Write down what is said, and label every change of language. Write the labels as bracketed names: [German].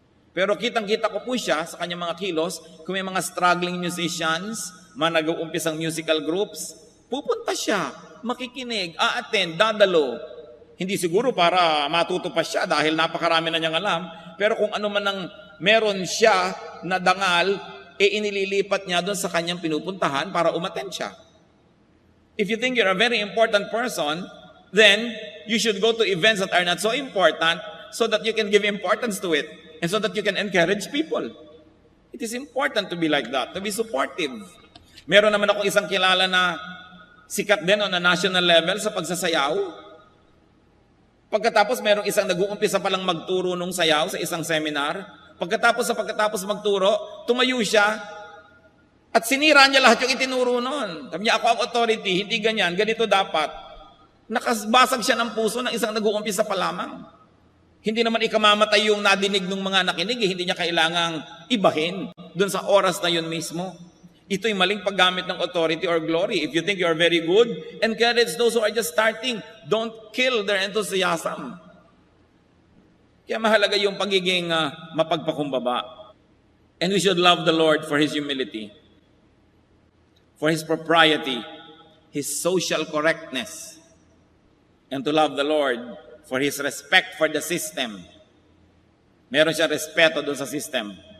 [Filipino] Pero kitang-kita ko po siya sa kanyang mga kilos, kung may mga struggling musicians, mga nag-uumpisang musical groups, pupunta siya, makikinig, a-attend, dadalo. Hindi siguro para matuto pa siya dahil napakarami na niyang alam, pero kung ano man ang meron siya na dangal, inililipat niya doon sa kanyang pinupuntahan para umattend siya. [English] If you think you're a very important person, then you should go to events that are not so important so that you can give importance to it and so that you can encourage people. It is important to be like that, to be supportive. [Filipino] Meron naman ako isang kilala na sikat din [English] on a national level [Filipino] sa pagsasayaw. Pagkatapos merong isang nag-uumpisa palang magturo nung sayaw sa isang seminar. Pagkatapos magturo, tumayo siya at sinira niya lahat yung itinuro noon. Sabi niya, ako ang authority, hindi ganyan, ganito dapat. Nakasbasag siya ng puso ng isang nag-uumpisa pa lamang. Hindi naman ikamamatay yung nadinig ng mga nakinig, hindi niya kailangang ibahin doon sa oras na yun mismo. Ito'y maling paggamit ng authority or glory. [English] If you think you are very good, encourage those who are just starting. Don't kill their enthusiasm. [Filipino] Kaya mahalaga yung pagiging mapagpakumbaba. [English] And we should love the Lord for His humility, for His propriety, His social correctness, and to love the Lord for His respect for the system. [Filipino] Meron siya respeto doon sa system.